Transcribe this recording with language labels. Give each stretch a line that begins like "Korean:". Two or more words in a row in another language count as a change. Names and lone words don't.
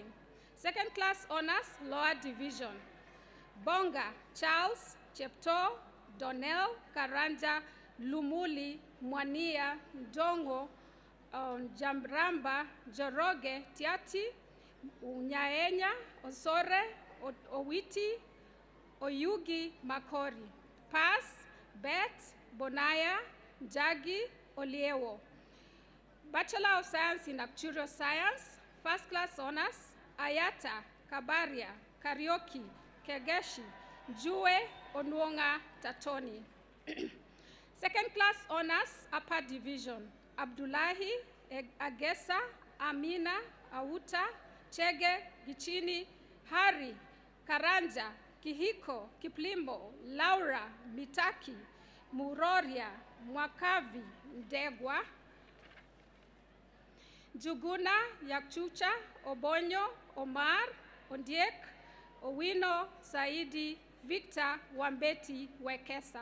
English: Second Class Honors, Lower Division, Bonga, Charles, Chepto, Donnell, Karanja, Lumuli, Mwania, Ndongo, Jamramba, Joroge, Tiati, Unyaenya, Osore, Owiti, Oyugi, Makori. Pass, Bet, Bonaya, Jagi, Oliewo. Bachelor of Science in Actuarial Science, First Class Honors, Ayata, Kabaria, Karaoke, Kegeshi, Jue, Onwonga, Tatoni. Second Class Honors, Upper Division, Abdullahi, Agesa, Amina, Auta, Chege, Gichini, Hari, Karanja, Kihiko, Kiplimo, Laura, Mitaki, Muroria, Mwakavi, Ndegwa, Juguna, Yakchucha, Obonyo, Omar, Ondiek, Owino, Saidi, Victor, Wambeti, Wekesa.